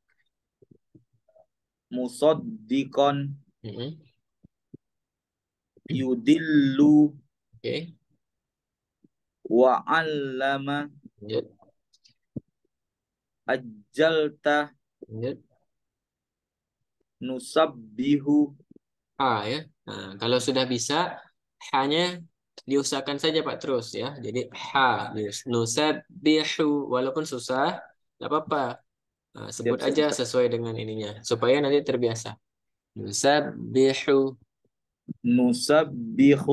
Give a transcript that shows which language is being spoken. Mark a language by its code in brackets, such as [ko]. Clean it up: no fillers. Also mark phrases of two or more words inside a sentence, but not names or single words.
[ar] مصدقا، يضل [id] Oke. [ar] وعلّم [id] Lanjut. [ar] ajjalta [id] Lanjut. [ar] nusabbihu Ha ya. [id] Nah, kalau sudah bisa, hanya diusahakan saja Pak terus ya. Jadi ha, nusabbihu, walaupun susah, nggak apa-apa. Nah, siap sebut siap aja Ustaz. sesuai dengan ininya, supaya nanti terbiasa. [ar] Nusabbihu. Nusabbihu